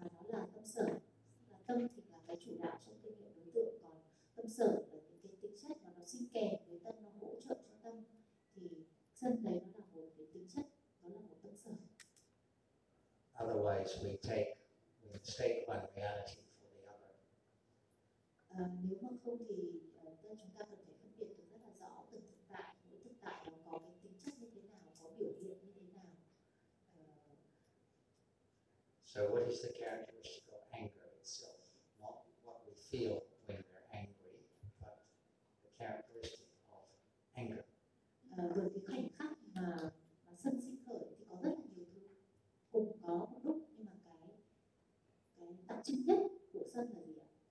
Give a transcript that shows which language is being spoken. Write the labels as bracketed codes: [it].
[vi] Là tâm sở, là tâm thì là cái chủ đạo trong kinh nghiệm đối tượng, còn tâm sở là những cái tính chất mà nó sinh kèm với tâm, nó hỗ trợ cho tâm, thì sân đấy nó là một cái tính chất, nó là một tâm sở. [en] Otherwise we take one reality for the other. [vi] Nếu mà không thì chúng ta cần phải phân biệt được rất là rõ từng thực tại, mỗi thực tại nó có cái tính chất như thế nào, có biểu hiện như thế nào. [en] So what is the characteristic of anger itself? Not what we feel when we're angry, but the characteristic of anger. [vi] Bởi vì khoảnh khắc mà sân sinh khởi thì có rất là nhiều thứ cùng có một lúc, nhưng mà cái đặc trưng nhất của sân là gì ạ?